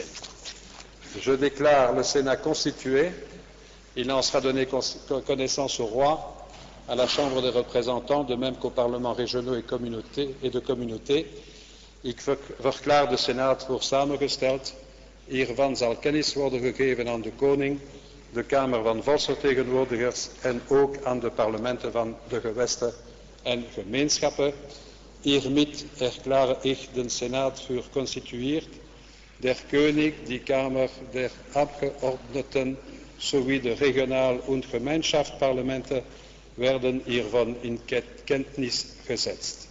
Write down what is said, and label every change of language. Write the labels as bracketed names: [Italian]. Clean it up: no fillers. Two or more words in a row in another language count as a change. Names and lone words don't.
[French] Je déclare le Sénat constitué. Il en sera donné connaissance au roi, à la Chambre des représentants, de même qu'aux parlements régionaux et de communautés. [Dutch] Ik verklaar de Senaat voor samengesteld. Hiervan zal kennis worden gegeven aan de koning, de Kamer van Volksvertegenwoordigers en ook aan de parlementen van de gewesten en gemeenschappen. [German] Hiermit erklare ich den Senat für konstituiert. Der König, die Kammer der Abgeordneten sowie de Regional- und Gemeinschaftsparlementen werden hiervan in Kenntnis gesetzt.